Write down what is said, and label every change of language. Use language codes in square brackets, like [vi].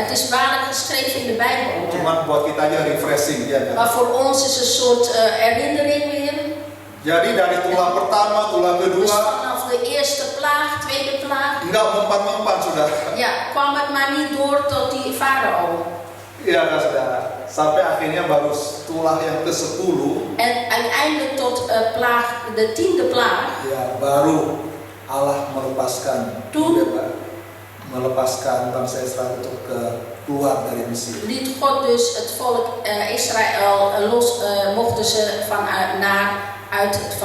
[nl] Het is waarlijk geschreven in de Bijbel. [id] Cuman buat kita aja refreshing ya kan. [nl] Maar voor ons is een soort herinnering weer. [id] Jadi dari tulah pertama, tulah [nl] Dus [id] kedua, [nl] vanaf de eerste plaag, tweede plaag, [id] enggak mempan-mempan, saudara. [nl] ja, kwam het maar niet door tot die Farao. [id] Iya kan, saudara. Sampai akhirnya baru tulah yang ke-10, [nl] En uiteindelijk tot de 10e plaag. [id] ya baru Allah melepaskan bangsa Israel untuk keluar dari Mesir. [nl] Liet God dus het volk Israël los, mochten ze uit